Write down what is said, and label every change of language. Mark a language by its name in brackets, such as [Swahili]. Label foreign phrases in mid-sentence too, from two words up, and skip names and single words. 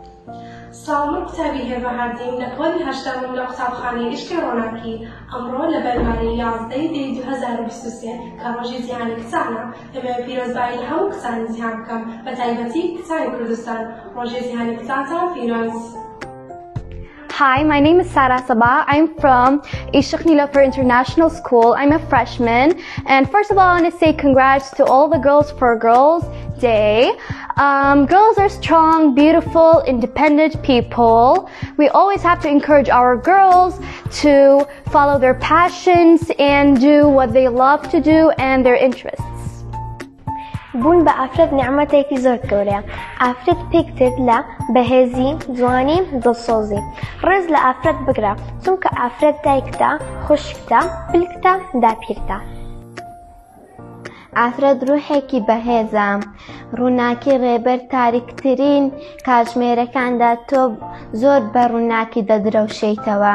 [Central Kurdish] ساڵ قوتابی هێبەهاردین لە پۆلی هەشتامم لە قوتابخانەی ئیشکی ڕۆناکی ئەمڕۆ لە بەرمانی 11 دەی 2023 کە ڕۆژی جیهانی کچانە دەبێت پیرۆزبایی هەموو کچانی جیهان بکەم بە تایبەتی کچانی کوردستان ڕۆژی جیهانی کچانتان پیرۆز. [English] Hi, my name is Sara Sabah. I'm from Ishaq Nilofer International School. I'm a freshman. And first of all, I want to say congrats to all the Girls for Girls Day. Girls are strong, beautiful, independent people. We always have to encourage our girls to follow their passions and do what they love to do and their interests. [Central Kurdish] بوون بە ئافرەت نعمەتێکی زۆر گەورەیە. ئافرەت پێکتێت لە بەهێزی، جوانی، دڵسۆزی. ڕێز لە ئافرەت بگرە، چونکە ئافرەت دایکتە، خوشکتە، پلکتە، داپیرتە. ئافرەت ڕوحێکی بەهێزە، ڕووناکی ڕێبەر تاریکترین کاتژمێرەکاندا تۆ زۆر بە ڕووناکی دەدرەوشەیتەوە.